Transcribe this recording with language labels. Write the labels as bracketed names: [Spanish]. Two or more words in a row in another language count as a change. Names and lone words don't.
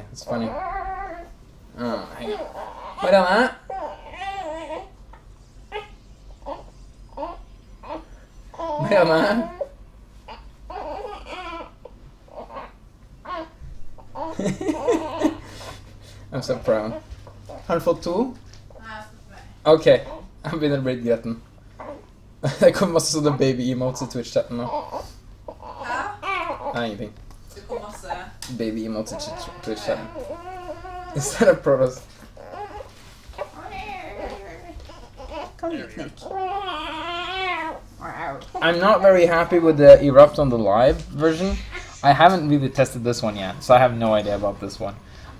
[English] It's funny. Oh, hang on. Manila? Manila? I'm så proud. [Swedish] Har du fått 2? Okej, han vinner Raid-gretten. [Norwegian] Det kommer masse sånne baby-emotes i Twitch-chatten nå. [Swedish] Nej, ingenting. [Norwegian] Det kommer masse baby-emotes i Twitch-chatten. [English] Is that a Protoss? [Norwegian] Kom hit, Nick. [English] I'm not very happy with the Erupt on the live version. I haven't really tested this one yet, so I have no idea about this one.